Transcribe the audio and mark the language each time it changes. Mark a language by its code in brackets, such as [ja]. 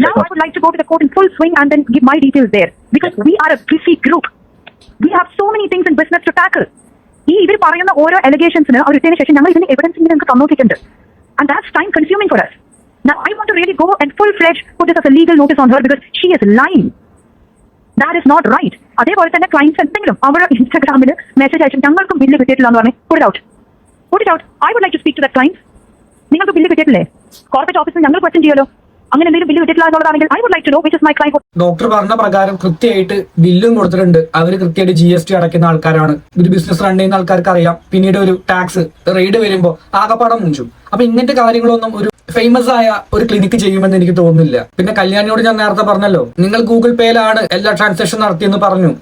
[en] now I would like to go to the court in full swing and then give my details there. Because we are a busy group. We have so many things in business to tackle. [ml] ഇവർ പറയുന്ന ഓരോ അലിഗേഷൻസിന് അവർ ഇട്ടതിന് ശേഷം ഞങ്ങൾ ഇതിന് evidence നിങ്ങൾക്ക് തന്നോക്കിയിട്ടുണ്ട്. [en] And that's time consuming for us. Now I want to really go and full-fledged put this as a legal notice on her because she is lying. That is not right. [ml] അതേപോലെ തന്നെ clients എന്തെങ്കിലും അവരുടെ ഇൻസ്റ്റാഗ്രാമിൽ message അയച്ചു ഞങ്ങൾക്കും bill കിട്ടിയിട്ടില്ല എന്ന് പറഞ്ഞാൽ [en] put it out. I would like to speak to that client. [ml] നിങ്ങൾക്ക് ബില്ല് കിട്ടിയിട്ടില്ലേ? കോർപ്പറേറ്റ് ഓഫീസിൽ ഞങ്ങൾ ക്വസ്റ്റ്യൻ ചെയ്യുമല്ലോ. അങ്ങനെ എന്തെങ്കിലും ബില്ല് കിട്ടിയിട്ടില്ല എന്നുള്ളതാണെങ്കിൽ [en] I would like to know which is my client. [ml] Doctor പറഞ്ഞ പ്രകാരം കൃത്യമായിട്ട് ബില്ലും കൊടുത്തിട്ടുണ്ട്. അവർ കൃത്യമായിട്ട് GST അടയ്ക്കുന്ന ആൾക്കാരാണ്. ഒരു ബിസിനസ് റൺ ചെയ്യുന്ന ആൾക്കാർക്ക് അറിയാം. പിന്നീട് ഒരു ടാക്സ് റെയ്ഡ് വരുമ്പോൾ ആകപ്പാടം മുഞ്ചും. അപ്പൊ ഇങ്ങനത്തെ കാര്യങ്ങളൊന്നും ഒരു ഫേമസ് ആയ ഒരു ക്ലിനിക്ക് ചെയ്യുമെന്ന് എനിക്ക് തോന്നുന്നില്ല. പിന്നെ കല്യാണിയോട് ഞാൻ നേരത്തെ പറഞ്ഞല്ലോ, നിങ്ങൾ ഗൂഗിൾ പേയിലാണ് എല്ലാ ട്രാൻസാക്ഷൻ നടത്തിയെന്ന് പറഞ്ഞു.